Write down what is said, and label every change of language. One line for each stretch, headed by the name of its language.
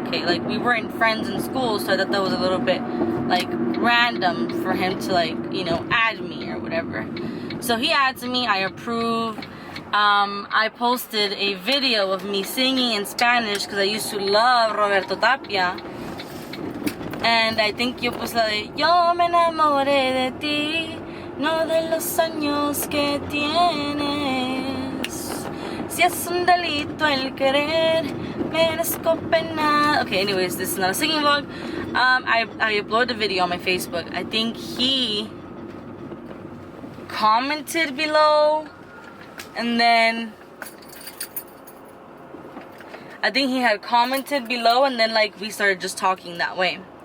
English: Okay, like, we weren't friends in school, so I thought that was a little bit, like, random for him to, like, you know, add me or whatever. So he adds me, I approve. I posted a video of me singing in Spanish because I used to love Roberto Tapia. And I think
Spanish: yo puse la de Yo me enamoré de ti, no de los años que tienes. Si es un delito el querer, merezco pena.
English: Okay, anyways, this is not a singing vlog. I uploaded a video on my Facebook. I think he commented below, and then I think he had commented below, and then like we started just talking that way.